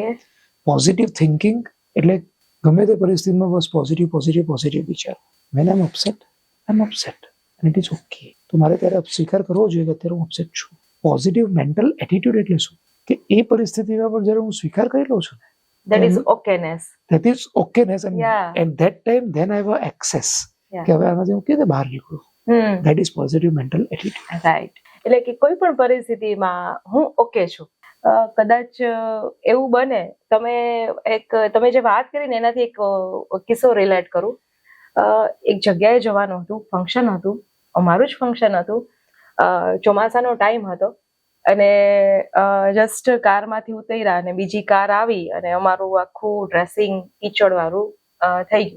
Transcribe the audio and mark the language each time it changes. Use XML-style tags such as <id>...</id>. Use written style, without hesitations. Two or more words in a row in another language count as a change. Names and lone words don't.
<en>positive thinking</en> <gu>એટલે ગમે તે પરિસ્થિતિમાં બસ પોઝિટિવ વિચાર.</gu> <en>When I am upset and it is okay.</en> <gu>તો મારે ત્યારે સ્વીકાર કરવો જોઈએ કે અત્યારે હું અપસેટ છું.</gu> <en>positive mental attitude</en> <gu>એટલે શું કે એ પરિસ્થિતિમાં પણ જ્યારે હું સ્વીકાર કરી લઉં છું ને,</gu> <en>that is okayness and that time then I have access</en> <gu>કે હવે આમાંથી હું કેવી રીતે બહાર નીકળું.</gu> <en>that is positive mental attitude.</en> <gu>રાઈટ. એટલે કે કોઈ પણ પરિસ્થિતિમાં હું ઓકે છું. કદાચ એવું બને, તમે જે વાત કરીને એનાથી એક કિસ્સો રિલેટ કરું. એક જગ્યાએ જવાનું હતું, ફંક્શન હતું, અમારું જ ફંક્શન હતું, ચોમાસાનો ટાઈમ હતો અને જસ્ટ કારમાંથી ઉતર્યા અને બીજી કાર આવી અને અમારું આખું ડ્રેસિંગ કીચડવાળું થઈ ગયું.</gu>